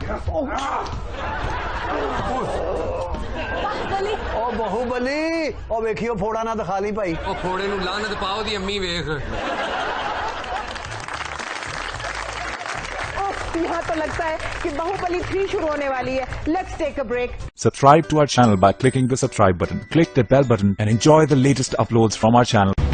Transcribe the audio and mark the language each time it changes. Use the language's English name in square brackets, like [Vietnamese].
[Urdu] باہوبلی [Punjabi] او باہوبلی, او ویکھیو پھوڑا نہ دکھا لی بھائی. وہ پھوڑے نو لعنت پاؤ دی امی ویکھ. [Urdu] یہاں تو لگتا ہے کہ باہوبلی 3 شروع ہونے والی ہے. [English] Let's take a break. Subscribe to our channel by clicking the subscribe button. Click the bell button and enjoy the latest uploads from our channel.